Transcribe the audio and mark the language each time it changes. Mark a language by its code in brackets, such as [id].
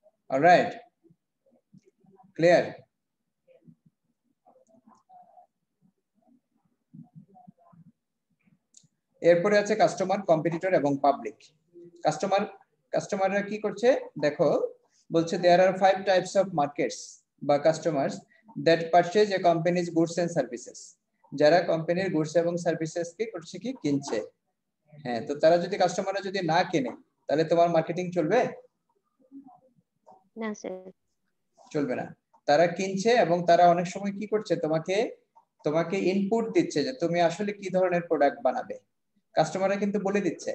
[en] Alright, clear? [bn] এরপরে আছে customer, competitor এবং পাবলিক। কাস্টমাররা কি করছে দেখো, [en] বলছে there are 5 types of markets বা customers that purchase a company's goods and services, [bn] যারা কোম্পানির গুডস এবং সার্ভিসেস কে করছে কি কিনছে। হ্যাঁ, তো তারা যদি কাস্টমাররা যদি না কেনে তাহলে তোমার মার্কেটিং চলবে না স্যার। চলবে না। তারা কিনছে এবং তারা অনেক সময় কি করছে তোমাকে ইনপুট দিচ্ছে যে তুমি আসলে কি ধরনের প্রোডাক্ট বানাবে। কাস্টমাররা কিন্তু বলে দিচ্ছে,